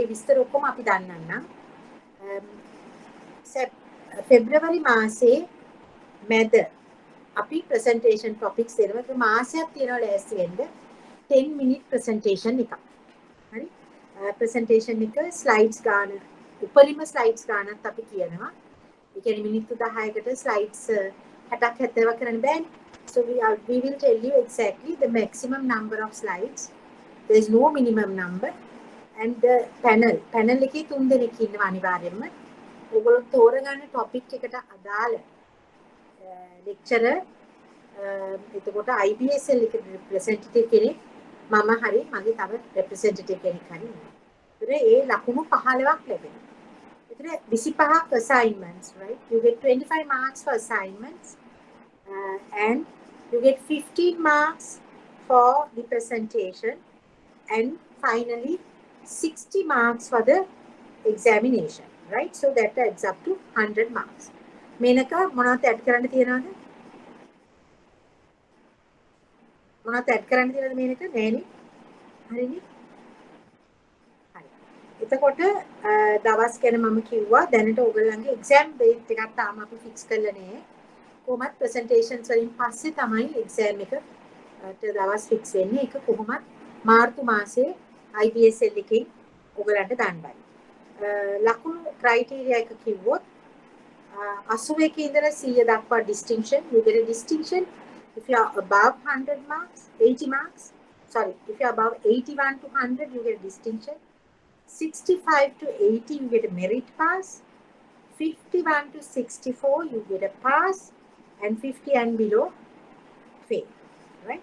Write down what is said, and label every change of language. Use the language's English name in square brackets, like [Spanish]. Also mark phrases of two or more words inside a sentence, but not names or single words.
[Sinhala] ඒ විස්තර ඔක්කොම අපි දන්නන්නම්. ෆෙබ්‍රුවරි මාසේ මැද අපි [English] presentation topics [Sinhala] දෙනවා. ඒක මාසයක් තියෙනවා ලෑස්ති වෙන්න. 10 [English] minute presentation [Sinhala] එකක්. හරි? presentation එක slides ගන්න උපරිම slides ගන්නත් අපි කියනවා. ඒ කියන්නේ මිනිත්තු 10කට slides 60ක් 70ක් කරන්න බෑනේ. [English] So we will tell you exactly the maximum number of slides. There is no minimum number. And the panel [Sinhala] එකේ 3 දෙනෙක් ඉන්නවා අනිවාර්යයෙන්ම. ඔයගොල්ලෝ තෝරගන්න topic එකට අදාළ lecturer එතකොට IBSL එක representative කෙනෙක් මම හරි මගේ තව representative කෙනෙක් හරි ඉන්නවා. ඒතර ඒ ලකුණු 15ක් ලැබෙනවා. ඒතර 25ක් [English] assignments, right? You get 25 marks for assignments and you get 15 marks for the presentation and finally 60 marks for the examination, right? So that adds up to 100 marks. [Sinhala] මේනක මොනවද ඇඩ් කරන්න තියෙනවද? මොනවද ඇඩ් කරන්න තියෙනවද මේනක? නෑනේ. හරිනේ. හරි. එතකොට දවස් ගැන මම කිව්වා දැනට ඔයගොල්ලන්ගේ එක්සෑම් ඩේට් එකක් තාම අපි ෆික්ස් කරලා නෑ. කොහොමත් ප්‍රසන්ටේෂන්ස් වලින් පස්සේ තමයි එක්සෑම් එකට දවස් ෆික්ස් වෙන්නේ. ඒක කොහොමත් මාර්තු මාසයේ IBSL එකෙන් ඔයගලන්ට ගන්නයි. ලකුණු ක්‍රයිටීරියා එක කිව්වොත් 81 ඉඳලා 100 දක්වා distinction. [English] You get a distinction if you are above 100 marks, 80 marks. Sorry, if you are above 81 to 100, you get a distinction. 65 to 80, you get a merit pass. 51 to 64, you get a pass. And 50 and below, fail. Right?